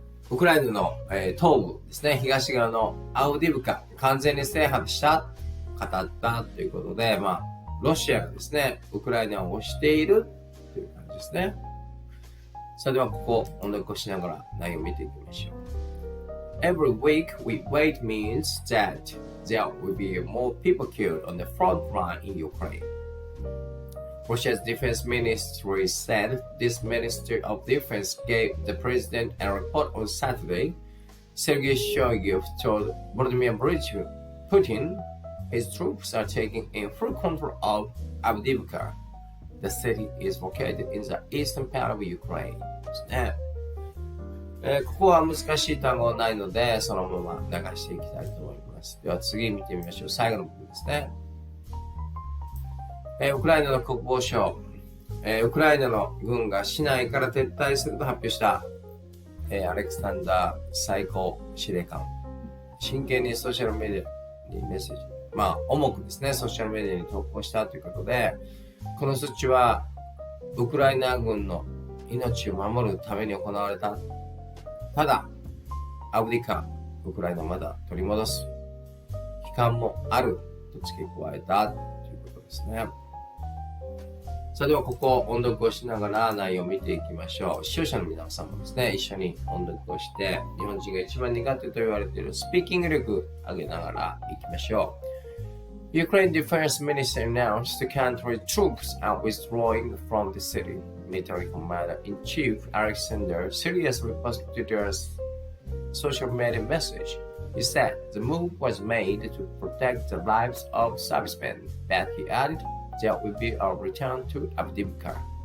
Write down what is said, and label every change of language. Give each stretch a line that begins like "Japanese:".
Japanese: ウクライナの、東部ですね、東側のアウディブカ完全に制覇した語ったということで、ロシアがですね、ウクライナを押しているという感じですね。それではここ音読をしながら内容を見ていきましょう。
English: Every week we wait means that there will be more people killed on the front line in Ukraine. Russia's defense ministry said this Ministry of Defense gave the president a report on Saturday. Sergei Shoigu told Vladimir Putin his troops are taking in full control of Avdiivka. The city is located in the eastern part of Ukraine.
Japanese: ですね。ここは難しい単語ないので、そのまま流していきたいと思います。では次見てみましょう。最後の部分ですね。ウクライナの国防省、ウクライナの軍が市内から撤退すると発表した、アレクサンダー最高司令官。真剣にソーシャルメディアにメッセージ。重くですね、ソーシャルメディアに投稿したということで、この措置は、ウクライナ軍の命を守るために行われた。ただ、アブディカ、ウクライナをまだ取り戻す。期間もあると付け加えたということですね。それではここ音読をしながら内容を見ていきましょう。視聴者の皆さんもですね、一緒に音読をして、日本人が一番苦手と言われているスピーキング力上げながらいきましょう。
English: Ukraine Defense Minister announced the country's troops are withdrawing from the city. Military Commander-in-Chief Alexander seriously posted their social media message. He said the move was made to protect the lives of servicemen, but he added,There will be a return to Avdiivka.